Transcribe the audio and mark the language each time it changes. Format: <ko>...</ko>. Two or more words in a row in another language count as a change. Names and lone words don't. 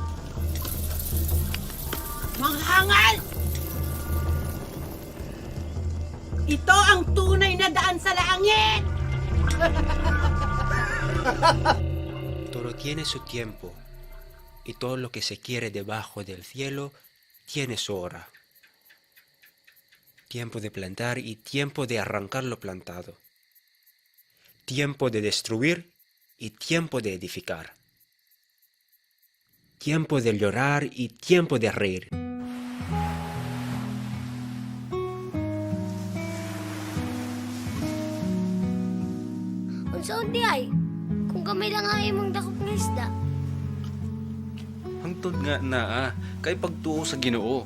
<tl>Mga hangal! Ito ang tunay na daan sa langit!</tl> <es>Todo tiene su tiempo, y todo lo que se quiere debajo del cielo tiene su hora. Tiempo de plantar y tiempo de arrancar lo plantado. Tiempo de destruir y tiempo de edificar. Tiempo de llorar y tiempo de reír.</es> <ceb>Unsaon di ay? Kung gamay lang ang imong dakop nga isda. Hangtod nga naa, kay pagtuo sa Ginoo.</ceb>